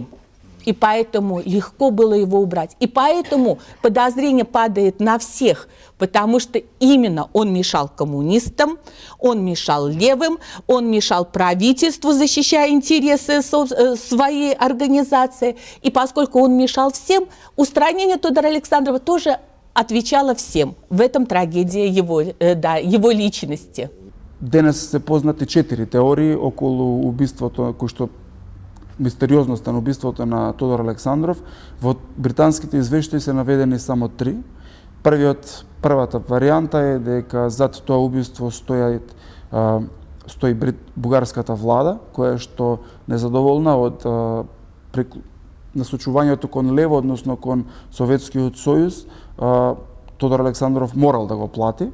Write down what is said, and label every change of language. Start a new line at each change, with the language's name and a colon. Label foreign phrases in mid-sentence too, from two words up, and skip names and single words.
Russian: И поэтому легко было его убрать. И поэтому подозрение падает на всех, потому что именно он мешал коммунистам, он мешал левым, он мешал правительству, защищая интересы своей организации. И поскольку он мешал всем, устранение Тодора Александрова тоже отвечало всем. В этом трагедия его личности.
Macedonian: Денес се познати 4 теории околу убиството кој што мистериозноста на убиството на Тодор Александров. Во британските извештаи се наведени само 3. Првата варијанта е дека зад тоа убиство стои бугарската влада, која што незадоволна од насочувањето кон лево, односно кон Советскиот сојуз, Тодор Александров морал да го плати.